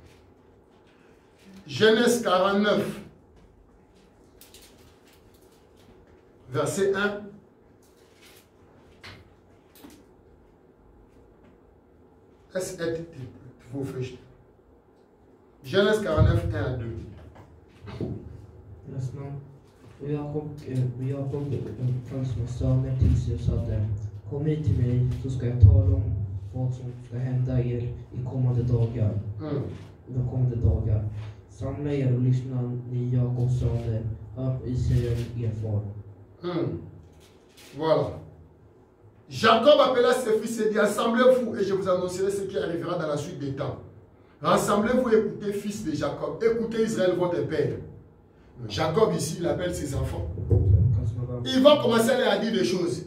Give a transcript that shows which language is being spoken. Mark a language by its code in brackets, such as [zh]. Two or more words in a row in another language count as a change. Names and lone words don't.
[fr] Genèse 49, verset 1. Genèse 49, 1 à 2. [sv] Och Jakob fanns med söner till sig och sade, kom hit till mig så ska jag tala om vad som ska hända er i kommande dagar. De kommande dagar. Samla er och lyssna, ni Jakobs söner, hör på Israel er far. [fr] Voilà. Jacob appela ses fils et dit, assemblez-vous et je vous annoncerai ce qui arrivera dans la suite des temps. Rassemblez-vous et écoutez, fils de Jacob. Écoutez Israël, votre père. Jacob ici, il appelle ses enfants. Il va commencer à dire des choses.